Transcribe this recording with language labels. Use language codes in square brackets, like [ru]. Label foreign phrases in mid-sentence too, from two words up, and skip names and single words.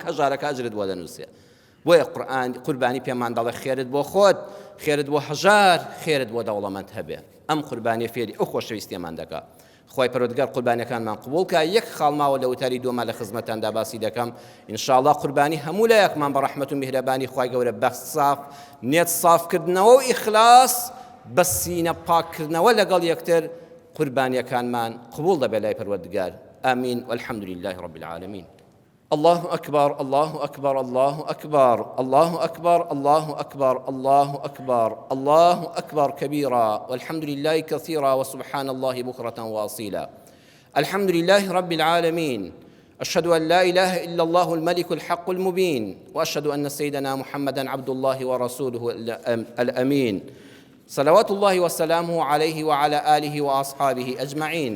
[ckb] هەژارەکە ئەجرت بۆ دەنووسێ بۆیە قوربانی پێمان دەڵێ خێرت بۆ خۆت خێرت بۆ هەژار خێرت بۆ دەوڵەمەند هەبێ ئەم قوربانی فێری ئەو خۆشەویستیمان دەکات خۆی پەروەردگار قوربانیەکانمان قبوڵ کە یەک خاڵماوە لە وتاری دۆما لە خزمەتاندا باسی دەکەم ئینشاءڵڵا قوربانی هەموو لایەکمان بە ڕەحمەت و میهرەبانی خوای گەورە بە صاف نێت صافکردنەوە و ئیخلاص بە سینە پاککردنەوە لەگەڵ یەکتر قوربانیەکانمان قبوڵ دەبێت لای پەروەردگار [ar] آمین والحمد لله رب العالمين الله أكبر الله أكبر الله أكبر الله أكبر الله أكبر الله أكبر الله أكبر كبيرا والحمد لله كثيرا وسبحان الله بكرة وأصيلا الحمد لله رب العالمين أشهد أن لا إله إلا الله الملك الحق المبين وأشهد أن سيدنا محمدا عبد الله ورسوله الأمين صلوات الله وسلامه عليه وعلى آله وأصحابه أجمعين.